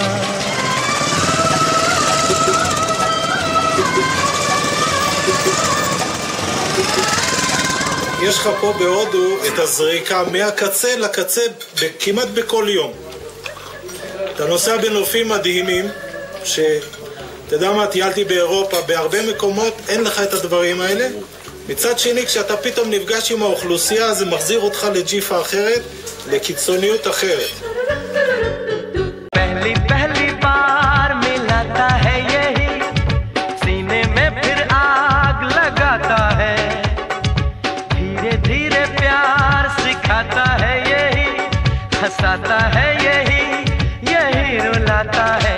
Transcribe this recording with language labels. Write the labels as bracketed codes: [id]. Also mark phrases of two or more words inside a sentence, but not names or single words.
[he] יש לך פה בהודו את הזריקה מהקצה לקצה כמעט בכל יום. אתה נוסע בנופים מדהימים אתה יודע מה, טיילתי באירופה, בהרבה מקומות אין לך את הדברים האלה. מצד שני, כשאתה פתאום נפגש עם האוכלוסייה, זה מחזיר אותך לג'יפה אחרת, לקיצוניות אחרת. [hi] पहली पहली बार मिलाता है यही, सीने में फिर आग लगाता है, धीरे धीरे प्यार सिखाता है यही, हंसाता है यही, यही रुलाता है।